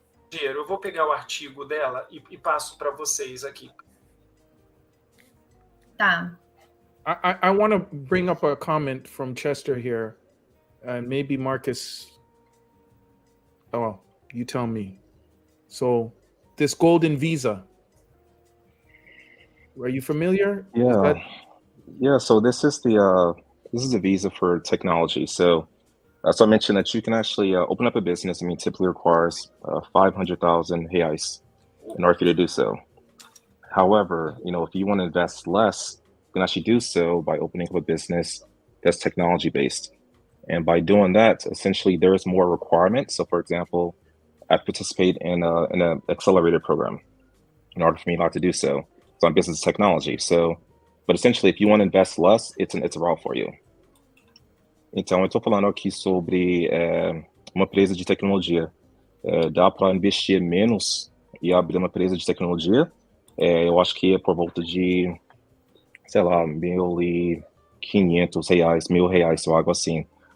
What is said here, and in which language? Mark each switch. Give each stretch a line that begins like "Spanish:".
Portuguese: Eu vou pegar o artigo dela e passo para vocês aqui. Tá.
English: I want to bring up a comment from Chester here, and maybe Marcus. Oh, you tell me. So, this golden visa. Are you familiar? Yeah. Yeah. So this is a visa for technology. So I mentioned that you can actually open up a business. I mean, typically requires 500,000 reais in order for you to do so. However, if you want to invest less, you can actually do so by opening up a business that's technology based. And by doing that, essentially, there is more requirements. So, for example, I participate in an accelerator program in order for me not to do so. So I'm business technology. But essentially, if you want to invest less, it's a route for you.
Portuguese: Então, eu estou falando aqui sobre uma empresa de tecnologia. Dá para investir menos e abrir uma empresa de tecnologia. Eu acho que é por volta de, sei lá, R$1.500, R$1.000, ou algo assim.